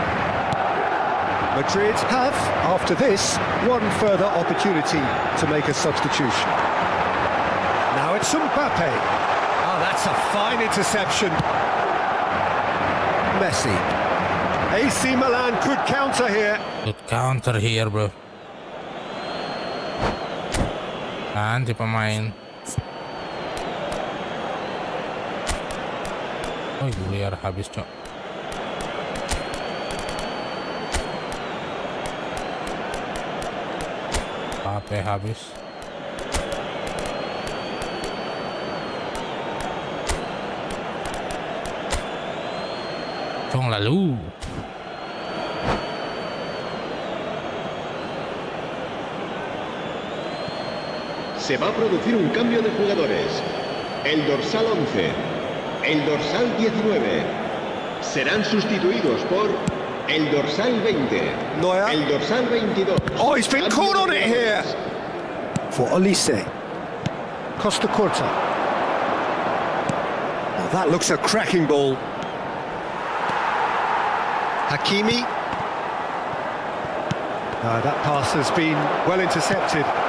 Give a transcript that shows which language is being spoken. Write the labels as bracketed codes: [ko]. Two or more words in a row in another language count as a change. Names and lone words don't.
[en] Madrid have, after this, one further opportunity to make a substitution. Now it's Mbappe. Oh, that's a fine interception. Messi. AC Milan could counter here. Good counter here, bro. [id] Nanti pemain. Oh, biar habis, Cok. HP habis. Cong lalu. [es] Se va a producir un cambio de jugadores. El dorsal 11, el dorsal 19 serán sustituidos por el dorsal 20, Neuer. el dorsal 22. [en] Oh, he's been caught on it here. For Olise. Costa Curta. Oh, that looks a cracking ball. Hakimi. That pass has been well intercepted.